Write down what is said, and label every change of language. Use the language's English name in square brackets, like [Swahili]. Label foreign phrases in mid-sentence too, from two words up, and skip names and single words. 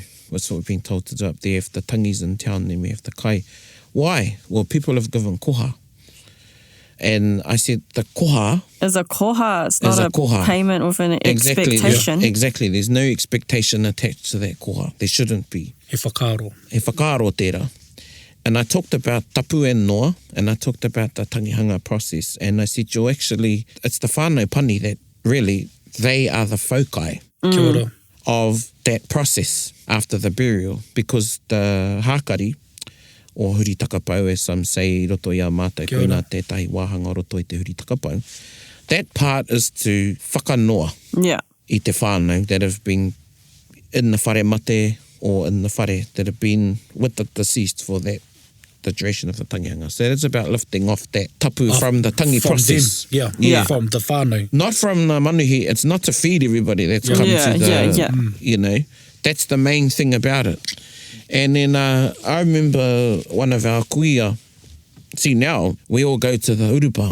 [English] That's what we've been told to do up there. If the tangi's in town, then we have to kai. Why? Well, people have given koha. And I said, the koha... Is a koha. It's not a koha. payment with an expectation. Exactly. There's no expectation attached to that koha. There shouldn't be. [Māori] He whakaro. He whakaro tērā. [English] And I talked about tapu and noa, and I talked about the tangihanga process. And I said, it's the [Māori] whānau pani [English] that really, they are the whaukai [Māori] Kia ora. [English] of that process after the burial, because the hākari, or [Māori] huri takapau, [English] as some say, [Māori] roto i a mātou, Kia ora. koina tētahi wāhanga roto i te huri takapau. [English] That part is to whakanoa Yeah. [Māori] i te whānau [English] that have been in the [Māori] whare mate [English] or in the whare that have been with the deceased for the duration of the tangihanga. So it's about lifting off that tapu from the tangi from process. Them. Yeah. From the whānau. Not from the manuhi. It's not to feed everybody that's come Yeah, to the, yeah. That's the main thing about it. And then I remember one of our kuia, see now, we all go to the urupa.